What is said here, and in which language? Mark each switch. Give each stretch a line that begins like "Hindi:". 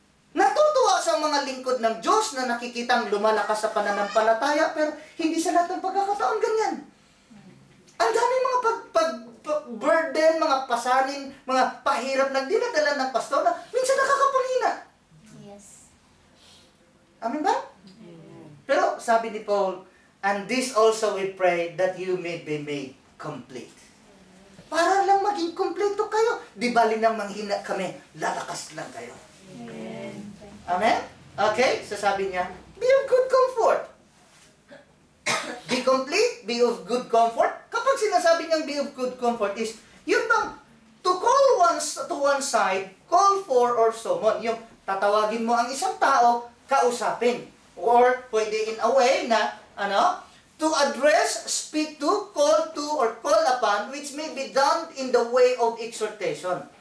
Filipino: Natutuwa sa mga lingkod ng Diyos na nakikitang lumalakas sa pananampalataya, pero hindi sa lahat ng pagkakataon ganyan. Ang dami mga burden, mga pasanin, mga pahirap na dinadala ng pastor na minsan nakakapanghina.
English: Yes.
Filipino: Amen ba? Pero sabi ni Paul,
English: and this also we pray that you may be made complete.
Filipino: Para lang maging kompleto kayo. Di bali nang manghina kami, lalakas lang kayo. Amen.
English: Amen? Okay? So
Filipino: sabi niya,
English: be of good comfort. Be complete, be of good comfort.
Filipino: Kapag sinasabi niyang
English: be of good comfort is,
Filipino: yun bang,
English: to call to one side, call for or summon.
Filipino: Yung tatawagin mo ang isang tao, kausapin.
English: Or pwede in a way na, to address, speak to, call to, or call upon, which may be done in the way of exhortation.